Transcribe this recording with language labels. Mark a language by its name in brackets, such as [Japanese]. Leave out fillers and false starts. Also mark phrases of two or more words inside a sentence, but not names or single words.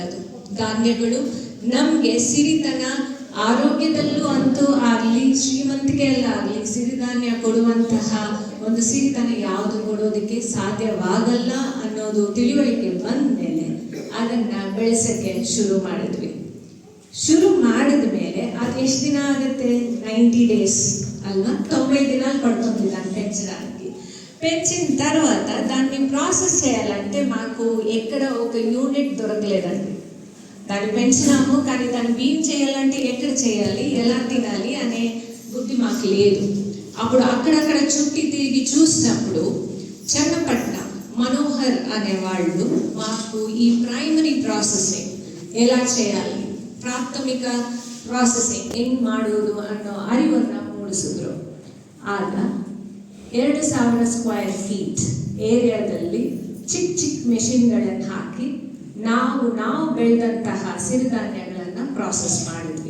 [Kannada] ಅದು ಧಾನ್ಯಗಳು ನಮಗೆ ಸಿರಿತನ, ಆರೋಗ್ಯದಲ್ಲೂ ಅಂತೂ ಆಗಲಿ, ಶ್ರೀಮಂತಿಕೆಯಲ್ಲಾಗಲಿ ಸಿರಿಧಾನ್ಯ ಕೊಡುವಂತಹ ಒಂದು ಸಿರಿತನ ಯಾವುದು ಕೊಡೋದಕ್ಕೆ ಸಾಧ್ಯವಾಗಲ್ಲ ಅನ್ನೋದು ತಿಳುವಳಿಕೆ ಬಂದ ಮೇಲೆ ಅದನ್ನ ಬೆಳೆಸಕ್ಕೆ ಶುರು ಮಾಡಿದ್ವಿ. ಶುರು ಮಾಡಿದ ಮೇಲೆ ಅದು ಎಷ್ಟು ದಿನ ಆಗುತ್ತೆ? 90 ಡೇಸ್ ಅಲ್ವಾ? [Telugu] 90 ದಿನ పడుతుంది దాన్ని పెంచడానికి. పెంచిన తర్వాత దాన్ని ప్రాసెస్ చేయాలంటే మాకు ఎక్కడ ఒక యూనిట్ దొరకలేదండి. దాన్ని పెంచినాము, కానీ దాన్ని బీమ్ చేయాలంటే ఎక్కడ చేయాలి, ఎలా తినాలి అనే బుద్ధి మాకు లేదు. అప్పుడు అక్కడక్కడ చుట్టి తిరిగి చూసినప్పుడు చన్నపట్నం మనోహర్ అనేవాళ్ళు మాకు ఈ [English] primary processing [Telugu] ఎలా చేయాలి, [Kannada] ಪ್ರಾಥಮಿಕ ಪ್ರಾಸೆಸಿಂಗ್ ಹೆಂಗ್ ಮಾಡೋದು ಅನ್ನೋ ಅರಿವನ್ನು ಮೂಡಿಸಿದ್ರು. ಆಗ 2000 [English] square feet [Kannada] ಏರಿಯಾದಲ್ಲಿ ಚಿಕ್ಕ ಚಿಕ್ಕ ಮೆಷಿನ್ಗಳನ್ನು ಹಾಕಿ ನಾವು ಬೆಳೆದಂತಹ ಸಿರಿಧಾನ್ಯಗಳನ್ನು ಪ್ರಾಸೆಸ್ ಮಾಡಿದ್ವಿ.